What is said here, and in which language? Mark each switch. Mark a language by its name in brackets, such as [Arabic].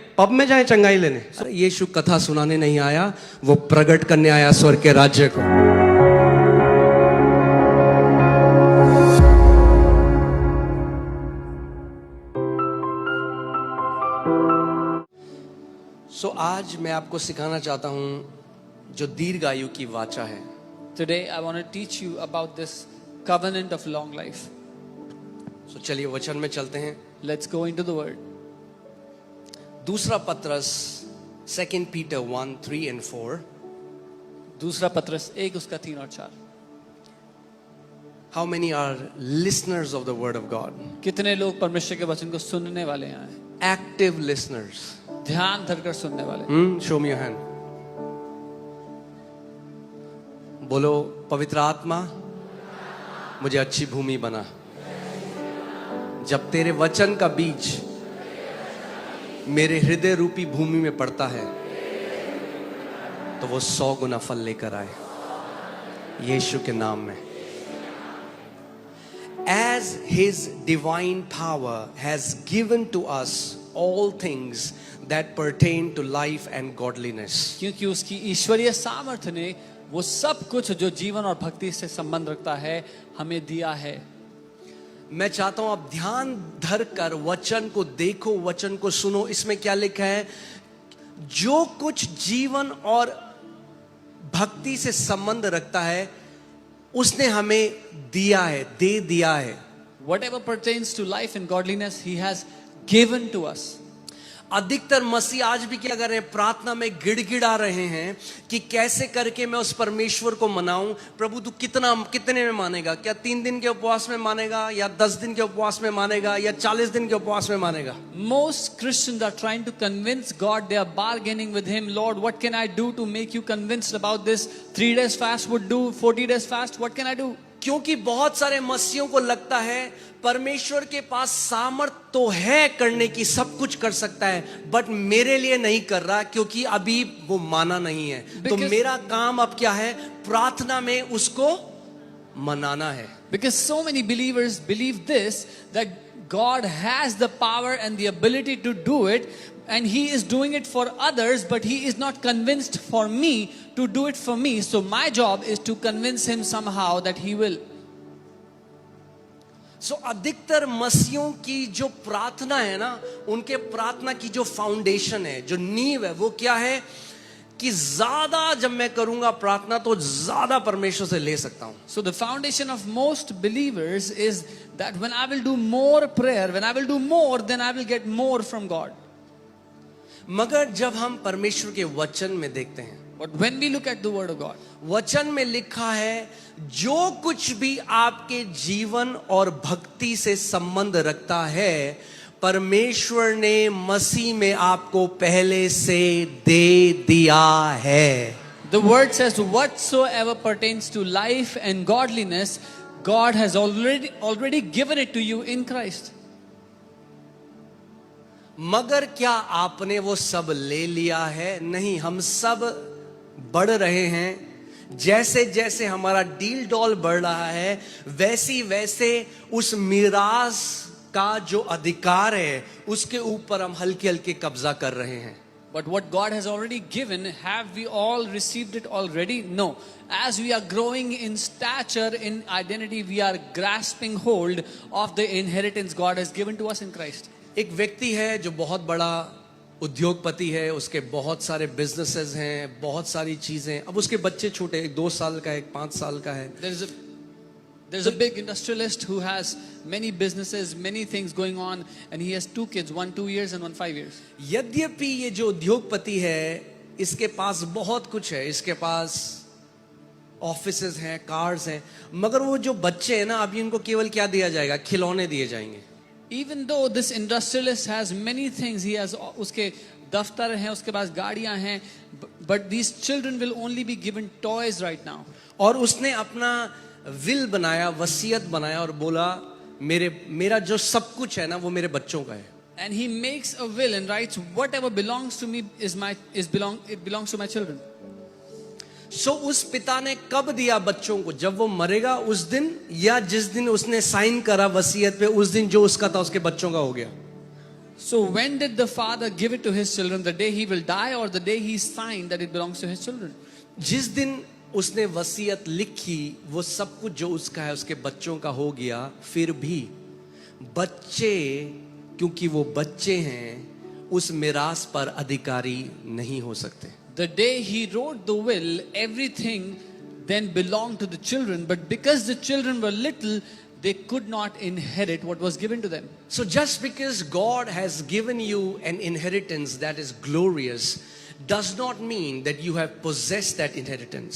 [Hindi] Pub में जाए चंगाई लेने? अरे यीशु कथा सुनाने नहीं आया, वो प्रकट करने आया स्वर्ग के राज्य को। सो आज मैं आपको सिखाना चाहता हूं जो दीर्घायु की वाचा है। [English] Today I want to teach you about this covenant of long life. [Hindi] सो चलिए वचन में चलते हैं। [English] Let's go into the word. [Hindi] दूसरा पत्रस 2 Peter 1:3 and 4। दूसरा पत्रस 1 उसका 3 और 4। [English] How many are listeners of the word of God? [Hindi] कितने लोग परमेश्वर के वचन को सुनने वाले हैं? [English] Active listeners. [Hindi] ध्यान धरकर सुनने वाले। [English] Show me your hand. [Hindi] बोलो, पवित्र आत्मा मुझे अच्छी भूमि बना। जब तेरे वचन का बीज मेरे हृदय रूपी भूमि में पड़ता है तो वो 100 गुना फल लेकर आए, यीशु के नाम में। [English] As his divine power has given to us all things that pertain to life and godliness. [Hindi] क्योंकि उसकी ईश्वरीय सामर्थ्य ने वो सब कुछ जो जीवन और भक्ति से संबंध रखता है हमें दिया है। मैं चाहता हूं आप ध्यान धर कर वचन को देखो, वचन को सुनो। इसमें क्या लिखा है? जो कुछ जीवन और भक्ति से संबंध रखता है उसने हमें दिया है, दे दिया है। [English] Whatever pertains to life and godliness, he has given to us. [Hindi] अधिकतर मसीह आज भी क्या कर रहे हैं? प्रार्थना में गिड़गिड़ा रहे हैं कि कैसे करके मैं उस परमेश्वर को मनाऊं। प्रभु तू कितने में मानेगा? क्या 3 दिन के उपवास में मानेगा, या 10 दिन के उपवास में मानेगा, या 40 दिन के उपवास में मानेगा? [English] Most Christians are trying to convince God. They are bargaining with him. Lord, what can I do to make you convinced about this? 3 days fast would do, 40 days fast, what can I do? [Hindi] क्योंकि बहुत सारे मसीहों को लगता है परमेश्वर के पास सामर्थ तो है करने की, सब कुछ कर सकता है, बट मेरे लिए नहीं कर रहा क्योंकि अभी वो माना नहीं है। तो मेरा काम अब क्या है? प्रार्थना में उसको मनाना है। [English] Because so many believers believe this, that God has the power and the ability to do it, and he is doing it for others, but he is not convinced for me to do it for me. So my job is to convince him somehow that he will. [Hindi] सो अधिकतर मसीहों की जो प्रार्थना है ना, उनके प्रार्थना की जो फाउंडेशन है, जो नींव है, वो क्या है कि ज्यादा जब मैं करूंगा प्रार्थना तो ज्यादा परमेश्वर से ले सकता हूं। [English] So the foundation of most believers is that when I will do more prayer, when I will do more, then I will get more from God. [Hindi] मगर जब हम परमेश्वर के वचन में देखते हैं, [English] But when we look at the word of God, [Hindi] वचन में लिखा है जो कुछ भी आपके जीवन और भक्ति से संबंध रखता है परमेश्वर ने मसीह में आपको पहले से दे दिया है। [English] the word says whatsoever pertains to life and godliness, God has already given it to you in Christ. [Hindi] मगर क्या आपने वो सब ले लिया है? नहीं, हम सब बढ़ रहे हैं। जैसे जैसे हमारा डील डॉल बढ़ रहा है वैसी वैसे उस मीरास का जो अधिकार है उसके ऊपर हम हल्के हल्के कब्जा कर रहे हैं। [English] But what God has already given, have we all received it already? No. As we are growing in stature, in identity, we are grasping hold of the inheritance God has given to us in Christ. [Hindi] एक व्यक्ति है जो बहुत बड़ा उद्योगपति है, उसके बहुत सारे बिजनेसेस हैं, बहुत सारी चीजें। अब उसके बच्चे छोटे, एक 2 साल का है, एक 5 साल का है। [English] There's a big industrialist who has many businesses, many things going on, and he has 2 kids, one 2 years and one 5 years. [Hindi] यद्यपि ये जो उद्योगपति है इसके पास बहुत कुछ है, इसके पास ऑफिसेज हैं, कार्स हैं, मगर वो जो बच्चे हैं ना, अभी उनको केवल क्या दिया जाएगा? खिलौने दिए जाएंगे। [English] Even though this industrialist has many things, he has [Hindi] उसके दफ्तर हैं, उसके पास गाड़ियां हैं, [English] but these children will only be given toys right now. [Hindi] और उसने अपना विल बनाया, वसीयत बनाया और बोला मेरा जो सब कुछ है ना वो मेरे बच्चों का है. [English] And he makes a will and writes, whatever belongs to me it belongs to my children. [Hindi] सो उस पिता ने कब दिया बच्चों को? जब वो मरेगा उस दिन, या जिस दिन उसने साइन करा वसीयत पे, उस दिन जो उसका था उसके बच्चों का हो गया. [English] So when did the father give it to his children? The day he will die or the day he signed that it belongs to his children? [Hindi] जिस दिन उसने वसीयत लिखी वो सब कुछ जो उसका है उसके बच्चों का हो गया. फिर भी बच्चे, क्योंकि वो बच्चे हैं, उस मिरास पर अधिकारी नहीं हो सकते. [English] The day he wrote the will, everything then belonged to the children, but because the children were little, they could not inherit what was given to them. So just because God has given you an inheritance that is glorious does not mean that you have possessed that inheritance.